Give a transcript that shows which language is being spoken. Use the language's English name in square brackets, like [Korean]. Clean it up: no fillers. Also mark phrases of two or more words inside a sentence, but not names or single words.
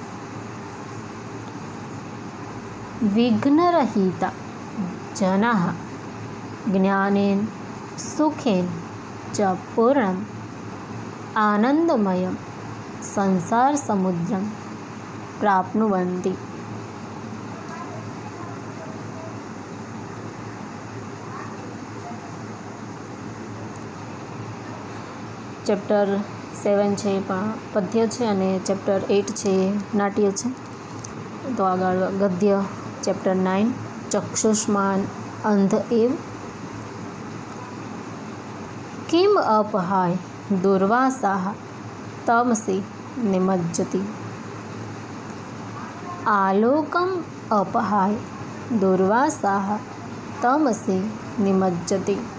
[Sanskrit] विघ्नरहिता जनाः ज्ञानेन सुखेन च पूर्णम् आनन्दमयं संसारसमुद्रं प्राप्नुवन्ति. [Gujarati] ચેપ્ટર 7 છે પદ્ય છે અને ચેપ્ટર 8 છે નાટ્ય છે. તો આગળ ગદ્ય चैप्टर 9 चक्षुष्मान अंध एव। [Sanskrit] किम अपहाय दुर्वासाः तमसि निमज्जति। आलोकम अपहाय दुर्वासाः तमसि निमज्जति।